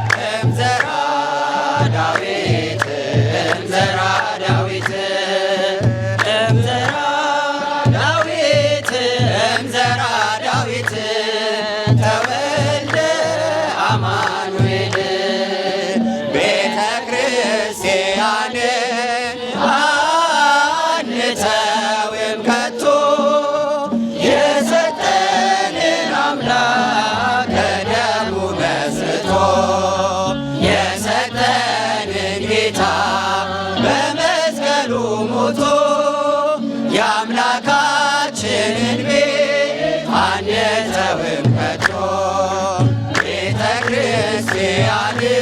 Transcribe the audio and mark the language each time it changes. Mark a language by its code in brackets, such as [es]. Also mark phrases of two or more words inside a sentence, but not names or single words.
[gez] እምዘራ ዳዊት ዘራ ዳዊት፣ እምዘራ ዳዊት፣ እምዘራ ዳዊት ተወልደ አማኑኤል። ቤተ ክርስቲያን [am] አንተውም ከቶ የሰጠንን አምላክ ከደሙ መስርቶ የሰጠንን ጌታ በመስቀሉ ሞቶ የአምላካችንን ቤት አንተውም ከቶ። ቤተ ክርስቲያን